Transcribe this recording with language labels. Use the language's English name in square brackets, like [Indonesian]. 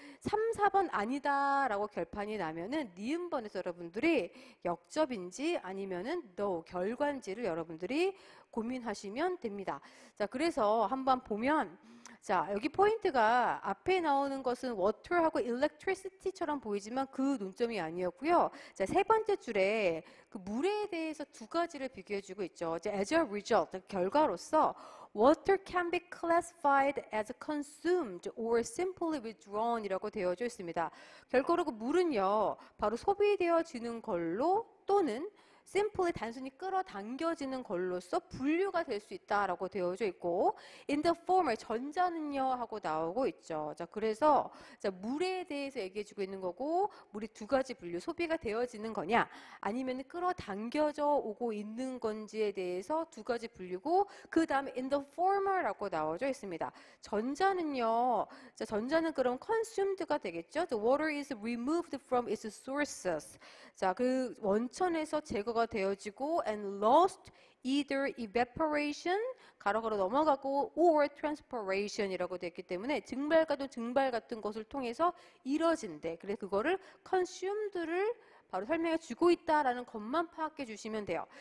[Korean] 3, 4번 아니다라고 결판이 나면은 니은번에서 여러분들이 역접인지 아니면은 no 결과인지를 여러분들이 고민하시면 됩니다. 자, 그래서 한번 보면 자, 여기 포인트가 앞에 나오는 것은 water하고 electricity처럼 보이지만 그 논점이 아니었고요. 자, 세 번째 줄에 그 물에 대해서 두 가지를 비교해주고 있죠. [English] as a result, [Korean] 결과로서 [English] Water can be classified as consumed or simply withdrawn [Korean] 이라고 되어져 있습니다. 결과로 그 물은요, 바로 소비되어지는 걸로 또는 simply 단순히 끌어당겨지는 걸로써 분류가 될 수 있다라고 되어져 있고 [English] in the former [Korean] 전자는요 하고 나오고 있죠. 자, 그래서 자, 물에 대해서 얘기해 주고 있는 거고 물이 두 가지 분류 소비가 되어지는 거냐 아니면 끌어당겨져 오고 있는 건지에 대해서 두 가지 분류고 그 다음에 [English] in the former [Korean] 라고 나와져 있습니다. 전자는요. 자, 전자는 그럼 consumed가 되겠죠. [English] The water is removed from its sources. [Korean] 자, 그 원천에서 제거가 되어지고 [English] and lost either evaporation [Korean] 가로 넘어가고 [English] or transpiration [Korean] 이라고 되어 있기 때문에 증발과도 증발 같은 것을 통해서 이뤄진대. 그래서 그거를 consumed를 바로 설명해 주고 있다라는 것만 파악해 주시면 돼요.